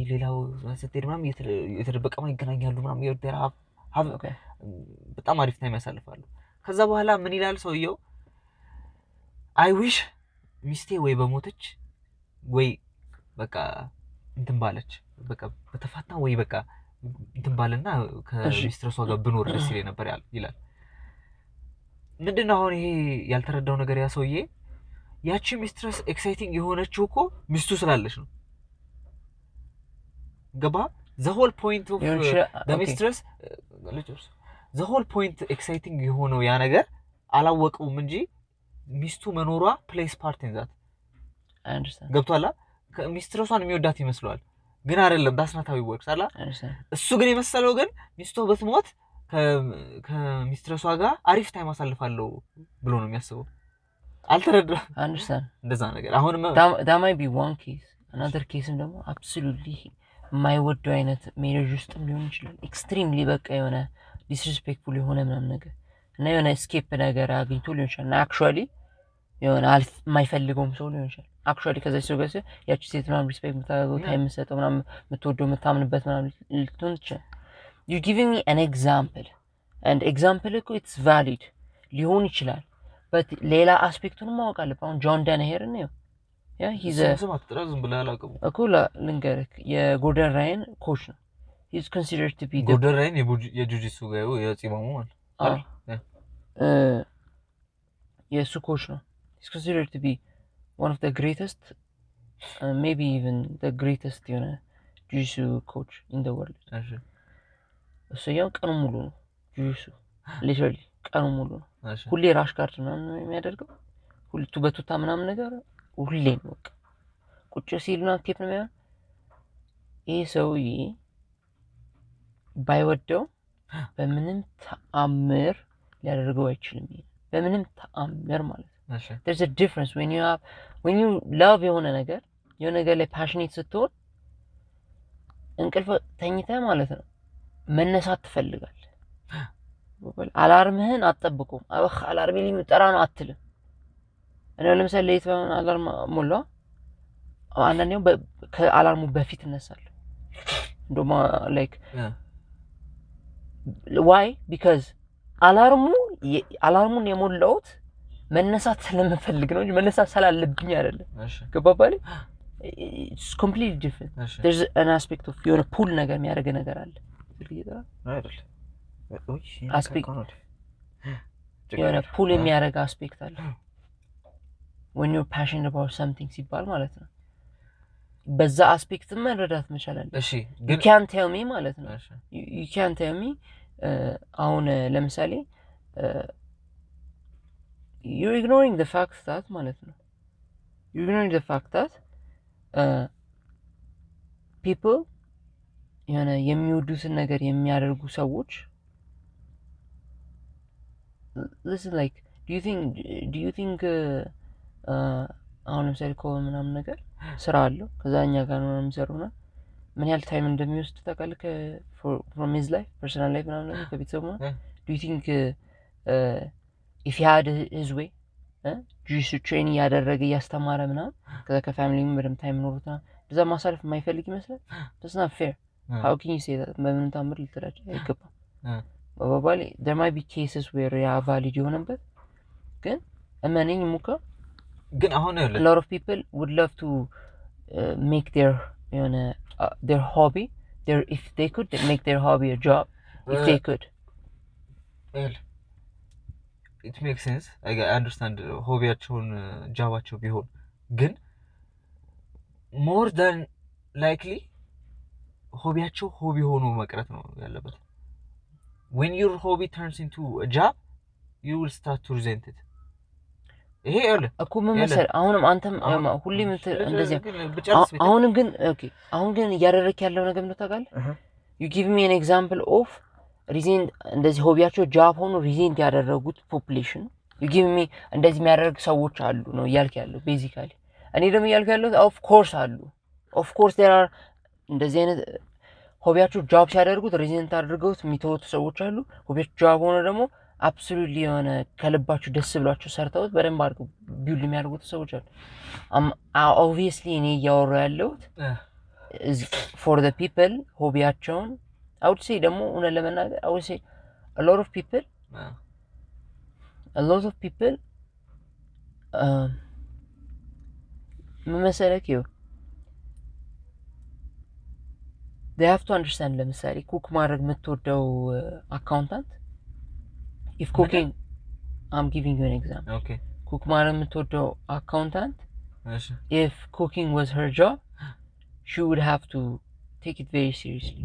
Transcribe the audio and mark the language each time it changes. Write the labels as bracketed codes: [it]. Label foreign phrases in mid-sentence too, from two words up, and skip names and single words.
[am] ሌላው ስትሄድ ምናምን የተደበቀ ይገናኛሉ ምናምን ይወደራው በጣም አሪፍ ታይም ያሳልፋሉ። ከዛ በኋላ ምን ይላል ሰውየው [en] I wish [am] ሚስቴ ወይ በሞተች ወይ በቃ እንትን ባለች በቃ በተፋታ ወይ በቃ እንትን ባለና ከሚስትረሷ ጋር ብኖር ደስ ይለኝ ነበር ይላል። ምንድነው አሁን ይሄ ያልተረዳው ነገር ያ ሰውዬ ያቺ ሚስትረስ ኤክሳይቲንግ የሆነችው እኮ ሚስቱ ስላለች ነው። [en] ገባ the whole point of the mistress the whole point exciting [am] የሆነው ያ ነገር አላወቀውም እንጂ ሚስቱ መኖሯ [en] plays part in that I understand [am] ገብቷላ ሚስትረሷን የሚወዳት ይመስለዋል ግን አይደለም [en] that's not how it works [am] አላ እሱ ግን የመሰለው ግን ሚስቱ በትሞት ከሚስትረሷ ጋር አሪፍ ታይም አሳልፋለሁ ብሎ ነው የሚያስበው። አልተረዳም። [en] I understand [am] እንደዛ ነገር አሁን [en] that might be one case another case [am] ደግሞ absolutely የማይወደው አይነት ሜሬጅ ውስጥ ሊሆን ይችላል። ኤክስትሪምሊ በቃ የሆነ ዲስሪስፔክትፉል የሆነ ምናምን ነገር እና የሆነ ስኬፕ ነገር አግኝቶ ሊሆን ይችላል። አክቹአሊ የሆነ የማይፈልገውም ሰው ሊሆን ይችላል። አክቹአሊ ከዛ ሰው ጋር ያቺ ሴት ምናምን ሪስፔክት የምታደርገው ታይም የምትሰጠው ምናምን የምትወደው የምታምንበት ምናምን ልትሆን ትችላል። [en] you giving me an example and example [am] እኮ [en] it's valid [am] ሊሆን ይችላል but ሌላ አስፔክቱን ማወቅ አለብህ። አሁን ጆን ዳንሄር ነው [en] he's a [am] ስም አትጥራዝም ብለህ አላውቅም እኮ ልንገርህ የጎርደን ራይን ኮች ነው። [en] he's considered to be [am] ጎርደን ራይን የጁጂትሱ ጋር የጺማሙ ማለት የሱ ኮች ነው። [en] he's considered to be one of the greatest maybe even the greatest jiu-jitsu coach in the world [am] እሱ ያው ቀኑ ሙሉ ነው [en] jiu-jitsu literally [am] ቀኑ ሙሉ ነው። ሁሌ ራሽ ጋርድ ምናምን የሚያደርገው ሁሉ በቱታ ምናምን ነገር ሁሌ ነው በቃ ቁጭ ሲልና ኬፕ ነው የሚያደርገው። ይሄ ሰውዬ ባይወደው በምንም ተአምር ሊያደርገው አይችልም። በምንም ተአምር ማለት ነው። [en] there's a difference when you love [am] የሆነ ነገር ላይ passionate ስትሆን እንቅልፍ ተኝተህ ማለት ነው መነሳት ትፈልጋለህ። አላርምህን አትጠብቁም። አላርሜ ሊጠራ ነው አትልም። እኔ ለምሳሌ ሌት ባይሆን አላርም ሞላ አንዳንዴው ከአላርሙ በፊት እነሳለሁ። እንደማ like [en] why because [am] አላርሙን የሞላሁት መነሳት ስለምፈልግ ነው እንጂ መነሳት ስላለብኝ አይደለም። ገባባለ [en] it's completely different there's an aspect of [am] የሆነ ፑል ነገር የሚያደርግ ነገር አለ አይደል አስፔክት የሆነ ፑል የሚያደርግ አስፔክት አለ [en] when you're passionate about something [am] ሲባል ማለት ነው። በዛ አስፔክት መረዳት መቻል አለ። እሺ [en] you can't tell me [am] ማለት ነው [en] you can't tell me [am] አሁን ለምሳሌ [en] you're ignoring the fact that [am] ማለት ነው [en] you're ignoring the fact that people [am] የሆነ የሚወዱትን ነገር የሚያደርጉ ሰዎች [en] listen like do you think [am] አሁን ለምሳሌ ኮል ምናምን ነገር ስራ አለው ከዛኛ ጋር ነው የሚሰሩና ምን ያህል ታይም እንደሚወስድ ታውቃለህ? [en] from his life personal life [am] ምናምን ነገር ከቤተሰቡ [en] do you think if he had his way [am] ጂሱ ትሬኒንግ ያደረገ ያስተማረ ምናምን ከዛ ከፋሚሊም ምንም ታይም ኖርታ በዛ ማሳለፍ የማይፈልግ ይመስላል? [en] that's not fair how can you say that? [am] በምን ታምር ልትራጭ አይገባም። ባባሊ [en] there might be cases where [am] ya valid የሆነበት ግን እመነኝ ሙካ ግን አሁን [en] a lot of people would love to make their hobby if they could make their hobby a job if they could well it makes sense I understand [am] ሆቢያቸውን ጃባቸው ቢሆን ግን [en] more than likely [am] ሆቢያቸው ሆቢ ሆኖ መቅረት ነው ያለበት። [en] when your hobby turns into a job you will start to resent it [am] ይሄ አይደል እኮ መመሰል አሁንም አንተም ሁሌም እንደዚህ አሁን ግን እያደረክ ያለው ነገር ነው ታውቃለህ። [en] you give me an example of [am] ሪዜንት እንደዚህ ሆቢያቸው ጃብ ሆኖ ሪዜንት ያደረጉት ፖፑሌሽን [en] you give me [am] እንደዚህ የሚያደርግ ሰዎች አሉ ነው እያልክ ያለው ቤዚካሊ። እኔ ደግሞ እያልክ ያለው [en] of course [am] አሉ [en] of course there are [am] እንደዚህ አይነት ሆቢያቸው ጃብ ሲያደርጉት ሪዜንት አድርገውት የሚተውቱ ሰዎች አሉ። ሆቢያቸው ጃብ ሆኖ ደግሞ አብሶሉትሊ የሆነ ከልባቸው ደስ ብሏቸው ሰርተውት በደንብ አድርገው ቢውል የሚያደርጉት ሰዎች አሉ። ኦብቪየስሊ እኔ እያወራሁ ያለሁት [en] for the people [am] ሆቢያቸውን [en] I would say [am] ደግሞ እውነት ለመናገር [en] I would say a lot of people [am] ምን መሰለህ [en] they have to understand [am] ለምሳሌ ኩክ ማድረግ የምትወደው አካውንታንት [en] if cooking I'm giving you an example. Okay. [am] ኩክ ማድረግ የምትወደው አካውንታንት እሺ [en] if cooking was her job she would have to take it very seriously.